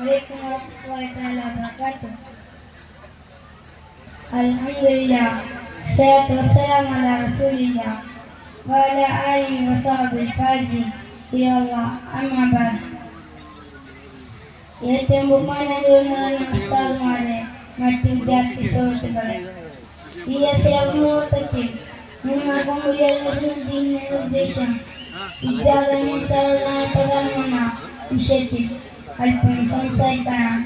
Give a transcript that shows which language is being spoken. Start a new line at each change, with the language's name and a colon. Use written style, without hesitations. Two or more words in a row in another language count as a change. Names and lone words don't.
Arabic: عليكم ورحمة الله تعالى وبركاته. الحمد لله والصلاة والسلام على رسول الله وعلى آله وصحبه الفائزين إلى الله أما بعد.
Malayalam: ഏറ്റവും ബഹുമാനീയരായ ഉസ്താദുമാരെ, മറ്റ് വിദ്യാർത്ഥി സുഹൃത്തുക്കളെ, ഈ അവസരത്തിൽ നിങ്ങൾക്ക് മുന്നിൽ ഉദ്ദേശം വിദ്യാഭ്യാസം പ്രധാനമെന്ന വിഷയത്തിൽ അല്പം സംസാരിക്കാനാണ്.